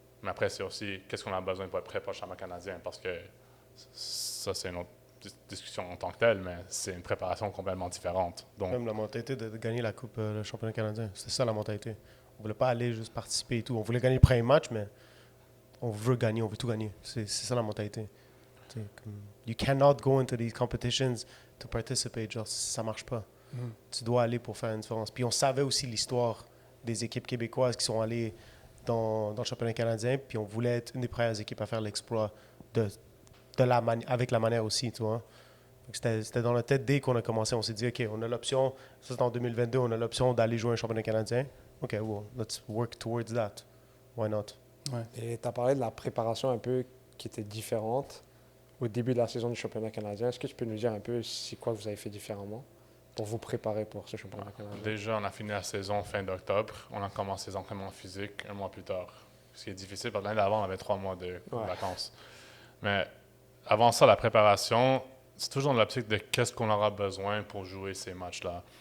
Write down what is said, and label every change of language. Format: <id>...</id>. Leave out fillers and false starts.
<fr>Mais après, c'est aussi qu'est-ce qu'on a besoin pour être prêt pour le championnat canadien, parce que ça, c'est une autre discussion en tant que telle, mais c'est une préparation complètement différente. Donc, Même la mentalité de gagner la coupe, le championnat canadien, c'était ça la mentalité. On voulait pas aller juste participer et tout. On voulait gagner le premier match, mais on veut gagner, on veut tout gagner. C'est ça la mentalité.</fr> <en>You cannot go into these competitions to participate.</en> <fr>Genre, ça marche pas. Tu dois aller pour faire une différence. Puis on savait aussi l'histoire des équipes québécoises qui sont allées dans le championnat canadien, puis on voulait être une des premières équipes à faire l'exploit avec la manière aussi, tu vois. C'était dans la tête dès qu'on a commencé. On s'est dit, OK, on a l'option, ça c'est en 2022, on a l'option d'aller jouer un championnat canadien.</fr> <en>OK, well, let's work towards that. Why not?</en> <fr>Ouais. Et tu as parlé de la préparation un peu qui était différente au début de la saison du championnat canadien. Est-ce que tu peux nous dire un peu c'est quoi que vous avez fait différemment pour vous préparer pour ce championnat canadien? déjà, on a fini la saison fin d'octobre. On a commencé les entraînements physiques un mois plus tard. Ce qui est difficile, parce que l'année d'avant, on avait 3 mois de vacances. Mais avant ça, la préparation, c'est toujours dans l'optique de qu'est-ce qu'on aura besoin pour jouer ces matchs-là.</fr>